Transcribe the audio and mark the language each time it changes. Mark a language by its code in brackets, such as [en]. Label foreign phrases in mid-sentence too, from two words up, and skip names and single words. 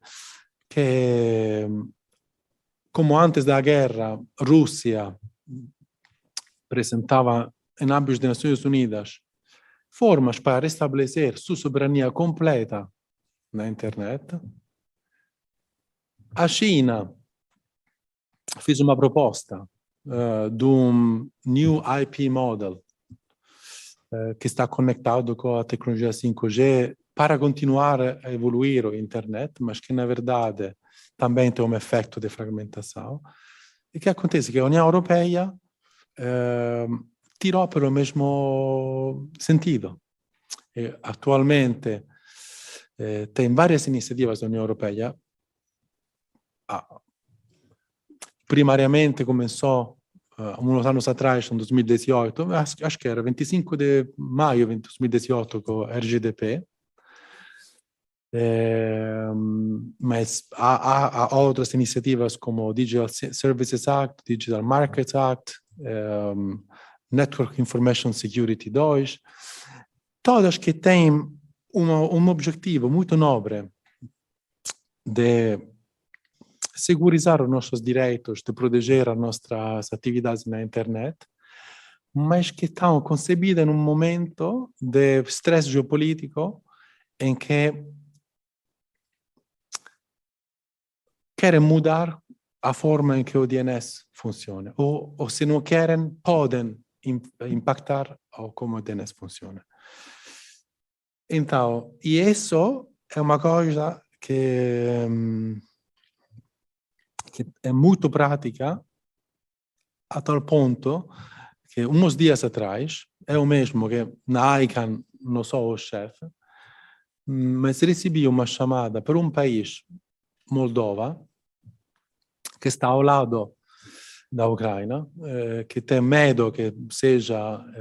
[pt] Que, como antes da guerra, Rússia apresentava em âmbito das Nações Unidas formas para restabelecer sua soberania completa na internet, a China fez uma proposta de um [en] new IP model [pt] que está conectado com a tecnologia 5G para continuar a evoluir a internet, mas que na verdade também tem um efeito de fragmentação. E o que acontece? Que a União Europeia tirou pelo mesmo sentido. Atualmente tem várias iniciativas da União Europeia. Primariamente começou uns anos atrás, em 2018, acho que era 25 de maio de 2018 com o RGDP, mas há outras iniciativas como o Digital Services Act, Digital Markets Act, Network Information Security 2, todas que têm um objetivo muito nobre de segurizar os nossos direitos, de proteger as nossas atividades na internet, mas que estão concebidas num momento de estresse geopolítico em que querem mudar a forma em que o DNS funciona, ou se não querem, podem impactar como o DNS funciona. Então, e isso [it] è una cosa che è molto pratica [pt] a tal ponto que uns dias atrás, eu mesmo que na ICANN não sou o chefe, mas recebi uma chamada para um país, Moldova, que está ao lado da Ucrânia, que tem medo que seja